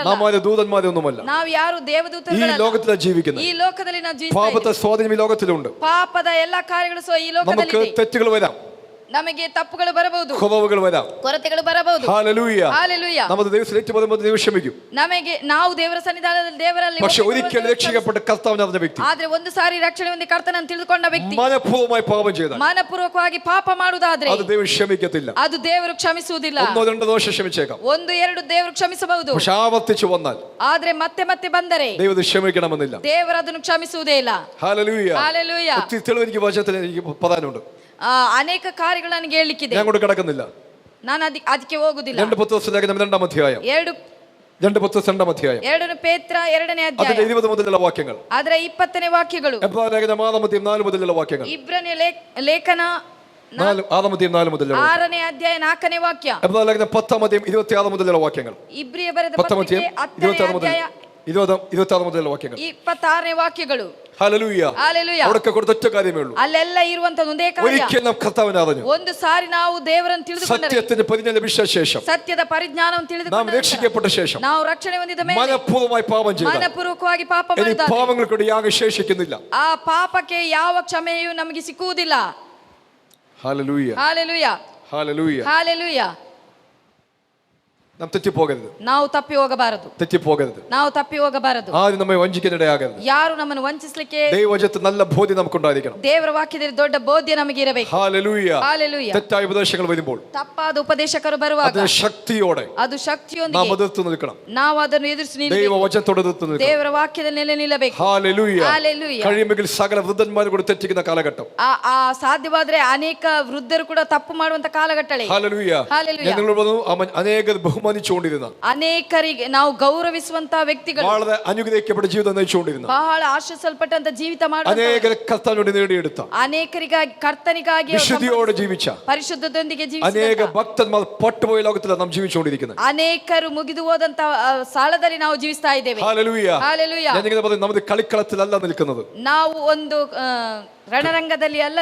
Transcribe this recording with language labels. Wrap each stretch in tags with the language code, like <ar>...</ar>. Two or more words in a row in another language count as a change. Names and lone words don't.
<ml>നാം ആരും ദൂതന്മാരൊന്നുമല്ല.</ml> <kn>ನಾವು ಯಾರು</kn> <ml>ഈ</ml> <kn>ದೇವದೂತರಲ್ಲ,</kn> <ml>ലോകത്തിലാണ് ജീവിക്കുന്നത്.</ml> <kn>ಈ ಲೋಕದಲ್ಲಿ ನಾವು ಜೀವಿಸ್ತಾ</kn> <ml>പാപത്തെ</ml> <kn>ಇದ್ದೇವೆ.</kn> <ml>സ്വാധീനം ഈ ലോകത്തിലുണ്ട്.</ml> <kn>ಪಾಪದ ಎಲ್ಲಾ ಕಾರ್ಯಗಳು ಸಹ ಈ</kn> <ml>നമുക്ക്</ml> <kn>ಲೋಕದಲ್ಲಿ</kn> <ml>തെറ്റുകൾ വരാം,</ml> <kn>ನಮಗೆ ತಪ್ಪುಗಳು ಬರಬಹುದು,</kn> <ml>കുറവുകൾ വരാം.</ml> <kn>ಕೊರತೆಗಳು ಬರಬಹುದು.</kn> <ml>ഹല്ലേലൂയ.</ml> <kn>ಹಾಲೆಲೂಯ.</kn> <ml>നമ്മുടെ ദൈവത്തിൽ ഏറ്റു പറയുമ്പോൾ ദൈവം ക്ഷമിക്കും.</ml> <kn>ನಮಗೆ ನಾವು ದೇವರ ಸನ್ನಿಧಾನದಲ್ಲಿ ದೇವರಲ್ಲಿ</kn> <ml>പക്ഷെ ഒരിക്കൽ</ml> <kn>ಒಪ್ಪಿಕೊಳ್ಳುವ</kn> <ml>രക്ഷിക്കപ്പെട്ട കർത്താവിനെ അറിഞ്ഞ വ്യക്തി</ml> <kn>ಆದ್ರೆ ಒಂದು ಸಾರಿ ರಕ್ಷಣೆ ಹೊಂದಿ ಕರ್ತನನ್ನು ತಿಳಿದುಕೊಂಡ ವ್ಯಕ್ತಿ</kn> <ml>മനഃപൂർവ്വമായി പാപം ചെയ്താൽ</ml> <kn>ಮನಪೂರ್ವಕವಾಗಿ ಪಾಪ ಮಾಡುವುದಾದ್ರೆ</kn> <ml>അത് ദൈവം ക്ഷമിക്കത്തില്ല.</ml> <kn>ಅದು ದೇವರು ಕ್ಷಮಿಸುವುದಿಲ್ಲ.</kn> <ml>1-2 ദോഷം ക്ഷമിച്ചേക്കാം,</ml> <kn>1-2 ದೇವರು ಕ್ಷಮಿಸಬಹುದು.</kn> <ml>പക്ഷെ ಆವರ್ತಿച്ചു വന്നാൽ</ml> <kn>ಆದ್ರೆ ಮತ್ತೆ ಮತ್ತೆ ಬಂದರೆ</kn> <ml>ദൈവം ക്ഷമിക്കണമെന്നില്ല.</ml> <kn>ದೇವರು ಅದನ್ನು ಕ್ಷಮಿಸುವುದೇ ಇಲ್ಲ.</kn> <ml>ഹല്ലേലൂയ.</ml> <kn>ಹಾಲೆಲೂಯ.</kn> <ml>ഒത്തിരി തെളിവ് എനിക്ക് വചനത്തിൽ എനിക്ക് പറയാനുണ്ട്.</ml> <kn>ಅನೇಕ ಕಾರ್ಯಗಳು ನನಗೆ ಹೇಳಲಿಕ್ಕಿದೆ,</kn> <ml>ഞാൻ കൊണ്ട് കിടക്കുന്നില്ല.</ml> <kn>ನಾನು ಅದಕ್ಕೆ ಹೋಗುದಿಲ್ಲ.</kn> <ml>2 പത്രോസ് ലേഖനം 2-ാം അധ്യായം, 2 പത്രോസ് 2-ാം അധ്യായം,</ml> <kn>2 ಪೇತ್ರ 2ನೇ</kn> <ml>അതിന്റെ</ml> <kn>ಅಧ್ಯಾಯ</kn> <ml>20 മുതലുള്ള വാക്യങ്ങൾ,</ml> <kn>ಅದರ 20ನೇ ವಾಕ್ಯಗಳು,</kn> <ml>എബ്രായ ലേഖനം 6-ാം അധ്യായം 4 മുതലുള്ള വാക്യങ്ങൾ,</ml> <kn>ಇಬ್ರನೇ ಲೇಖನ</kn> <ml>6-ാം അധ്യായം 4 മുതലുള്ള,</ml> <kn>6ನೇ ಅಧ್ಯಾಯ 4ನೇ ವಾಕ್ಯ,</kn> <ml>എബ്രായ ലേഖനം 10-ാം അധ്യായം 26 മുതലുള്ള വാക്യങ്ങൾ,</ml> <kn>ಇಬ್ರಿಯ ಬರೆದ</kn> <ml>10-ാം</ml> <kn>ಪತ್ರಿಕೆ</kn> <ml>അധ്യായം</ml> <kn>10ನೇ</kn> <ml>26 മുതൽ</ml> <kn>ಅಧ್ಯಾಯ</kn> <ml>26 മുതലുള്ള വാക്യങ്ങൾ,</ml> <kn>26ನೇ ವಾಕ್ಯಗಳು.</kn> <ml>ഹല്ലേലൂയ.</ml> <kn>ಹಾಲೆಲೂಯ.</kn> <ml>അവിടൊക്കെ കൊടുത്ത ഒറ്റ കാര്യമേ ഉള്ളൂ,</ml> <kn>ಅಲ್ಲೆಲ್ಲ ಇರುವಂತದ್ದು ಒಂದೇ ಕಾರ್ಯ.</kn> <ml>ഒരിക്കൽ നാം കർത്താവിനെ അറിഞ്ഞു,</ml> <kn>ಒಂದು ಸಾರಿ ನಾವು ದೇವರನ್ನು ತಿಳಿದುಕೊಂಡರೆ,</kn> <ml>സത്യത്തിന്റെ പരിജ്ഞാനം ലഭിച്ച ശേഷം,</ml> <kn>ಸತ್ಯದ ಪರಿಜ್ಞಾನವನ್ನು</kn> <ml>നാം</ml> <kn>ತಿಳಿದುಕೊಂಡ</kn> <ml>രക്ഷിക്കപ്പെട്ട ശേഷം,</ml> <kn>ನಾವು ರಕ್ಷಣೆ ಹೊಂದಿದ ಮೇಲೆ</kn> <ml>മനഃപൂർവ്വമായി പാപം ചെയ്താൽ</ml> <kn>ಮನಪೂರ್ವಕವಾಗಿ ಪಾಪ</kn> <ml>ഇനി</ml> <kn>ಮಾಡಿದಾಗ</kn> <ml>പാപങ്ങൾക്കൂടി യാഗം ശേഷിക്കുന്നില്ല.</ml> <kn>ಆ ಪಾಪಕ್ಕೆ ಯಾವ ಕ್ಷಮೆಯೂ ನಮಗೆ ಸಿಕ್ಕುವುದಿಲ್ಲ.</kn> <ml>ഹല്ലേലൂയ.</ml> <kn>ಹಾಲೆಲೂಯ.</kn> <ml>ഹല്ലേലൂയ.</ml> <kn>ಹಾಲೆಲೂಯ.</kn> <ml>നാം തെറ്റിപ്പോകരുത്,</ml> <kn>ನಾವು ತಪ್ಪಿ ಹೋಗಬಾರದು,</kn> <ml>തെറ്റിപ്പോകരുത്.</ml> <kn>ನಾವು ತಪ್ಪಿ ಹೋಗಬಾರದು.</kn> <ml>ആരും നമ്മെ വഞ്ചിക്കാനിടയാകരുത്.</ml> <kn>ಯಾರು ನಮ್ಮನ್ನು ವಂಚಿಸಲಿಕ್ಕೆ,</kn> <ml>ദൈവവചനത്തിൽ നല്ല ബോധ്യം നമുക്കുണ്ടായിരിക്കണം.</ml> <kn>ದೇವರ ವಾಕ್ಯದಲ್ಲಿ ದೊಡ್ಡ ಬೋಧ್ಯ ನಮಗೆ ಇರಬೇಕು.</kn> <ml>ഹല്ലേലൂയ.</ml> <kn>ಹಾಲೆಲೂಯ.</kn> <ml>തെറ്റായ ഉപദേശങ്ങൾ വരുമ്പോൾ</ml> <kn>ತಪ್ಪಾದ ಉಪದೇಶಕರು ಬರುವಾಗ</kn> <ml>അതിന് ശക്തിയോടെ</ml> <kn>ಅದು</kn> <ml>നാം</ml> <kn>ಶಕ್ತಿಯೊಂದಿಗೆ</kn> <ml>എതിർത്ത് നിൽക്കണം.</ml> <kn>ನಾವು ಅದನ್ನು ಎದುರಿಸಿ ನಿಲ್ಲಬೇಕು.</kn> <ml>ദൈവവചനത്തോട് എതിർത്ത് നിൽക്കണം.</ml> <kn>ದೇವರ ವಾಕ್ಯದಲ್ಲಿ ನೆಲೆ ನಿಲ್ಲಬೇಕು.</kn> <ml>ഹല്ലേലൂയ.</ml> <kn>ಹಾಲೆಲೂಯ.</kn> <ml>കഴിയുമെങ്കിൽ സകല വൃദ്ധന്മാരും കൂടി തെറ്റിക്കുന്ന കാലഘട്ടം.</ml> <kn>ಆ ಸಾಧ್ಯವಾದ್ರೆ ಅನೇಕ ವೃದ್ಧರು ಕೂಡ ತಪ್ಪು ಮಾಡುವಂತ ಕಾಲಘಟ್ಟಳೆ.</kn> <ml>ഹല്ലേലൂയ.</ml> <kn>ಹಾಲೆಲೂಯ.</kn> <ml>ഞാൻ നിങ്ങളോട് പറഞ്ഞു, അവൻ അനേകർ ബഹുമാനിച്ചുകൊണ്ടിരുന്ന,</ml> <kn>ಅನೇಕರಿಗೆ ನಾವು ಗೌರವಿಸುವಂತ ವ್ಯಕ್ತಿಗಳು,</kn> <ml>വളരെ അനുഗ്രഹിക്കപ്പെട്ട ജീവിതം നയിച്ചുകൊണ്ടിരുന്ന,</ml> <kn>ಬಹಳ ಆಶಿಸಲ್ಪಟ್ಟಂತ ಜೀವಿತ ಮಾಡುವಂತ,</kn> <ml>അനേകരെ കർത്താവിനോട് നേടിയെടുത്ത,</ml> <kn>ಅನೇಕರಿಗಾಗಿ ಕರ್ತನಿಗಾಗಿ</kn> <ml>വിശുദ്ധിയോടെ ജീവിച്ച</ml> <kn>ಪರಿಶುದ್ಧದೊಂದಿಗೆ</kn> <ml>അനേക</ml> <kn>ಜೀವಿಸಿದ</kn> <ml>ഭക്തന്മാർ പട്ടുപോയ ലോകത്തിലാണ് നാം ജീവിച്ചുകൊണ്ടിരിക്കുന്നത്.</ml> <kn>ಅನೇಕರು ಮುಗಿದು ಹೋದಂತ ಸಾಲದಲ್ಲಿ ನಾವು ಜೀವಿಸ್ತಾ ಇದ್ದೇವೆ.</kn> <ml>ഹല്ലേലൂയ.</ml> <kn>ಹಾಲೆಲೂಯ.</kn> <ml>ഞാനിങ്ങനെ പറയും, നമ്മൾ കളിക്കളത്തിലല്ല നിൽക്കുന്നത്,</ml> <kn>ನಾವು ಒಂದು ರಣರಂಗದಲ್ಲಿ ಅಲ್ಲ</kn>